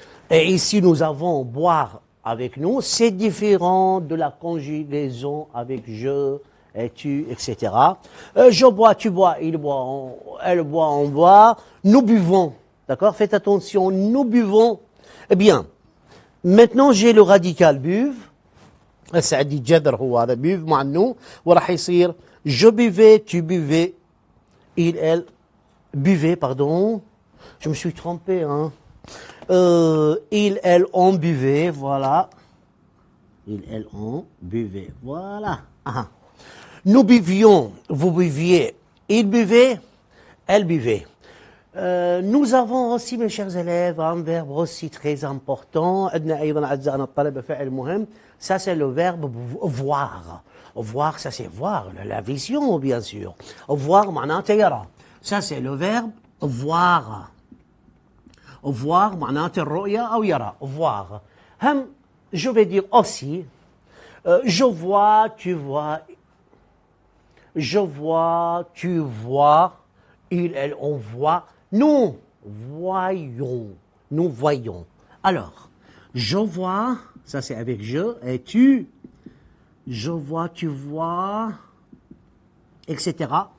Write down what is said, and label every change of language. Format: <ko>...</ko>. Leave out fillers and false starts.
<fr>Et ici nous avons boire avec nous. C'est différent de la conjugaison avec je et tu, etc. Je bois, tu bois, il boit, elle boit, on boit. Nous buvons. D'accord? Faites attention, nous buvons. Eh bien, maintenant j'ai le radical buve.</fr> <ar>هسه عندي جذر هو هذا بيف مع النو وراح يصير</ar> <fr>je buvais, tu buvais, il, elle buvait, pardon. Je me suis trompé, hein. Il, elle, on buvait, voilà. Il, elle, on buvait, voilà. Ah. Nous buvions, vous buviez, il buvait, elle buvait. Nous avons aussi, mes chers élèves, un verbe aussi très important.</fr> <ar>عندنا أيضا أعزائنا الطلبة فعل مهم.</ar> <fr>Ça, c'est le verbe voir. Voir, ça c'est voir, la vision, bien sûr.</fr> <ar>Voir, معناته يرى.</ar> <fr>Ça, c'est le verbe voir.</fr> <ar>Voir, معناته الرؤية أو يرى.</ar> <fr>Voir. هم, je vais dire aussi, je vois, tu vois. Je vois, tu vois. Il, elle, on voit. Nous voyons. Nous voyons. Alors, je vois, ça c'est avec je, et tu, je vois, tu vois, etc.</fr>